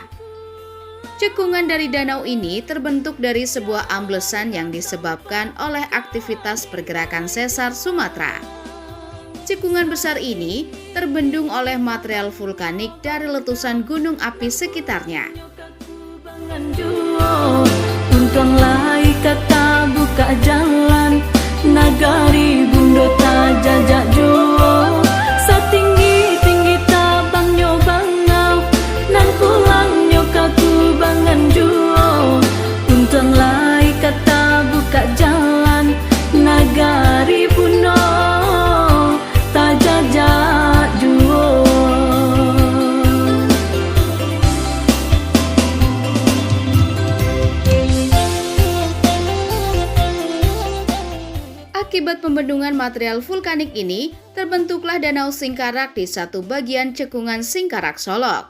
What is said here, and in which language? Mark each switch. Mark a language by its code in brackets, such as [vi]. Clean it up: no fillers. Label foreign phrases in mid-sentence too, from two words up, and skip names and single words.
[id] Cekungan dari danau ini terbentuk dari sebuah amblesan yang disebabkan oleh aktivitas pergerakan sesar Sumatera. Cekungan besar ini terbendung oleh material vulkanik dari letusan gunung api sekitarnya. [min] Untung lai kata buka jalan, nagari bundo tak jajak juo. Setinggi-tinggi tabang nyo bangau, nan pulang nyo kaku bangan juo. Untung lai kata buka jalan, nagari bundo tak jajak juo. [id] Akibat pembendungan material vulkanik ini, terbentuklah Danau Singkarak di satu bagian cekungan Singkarak Solok.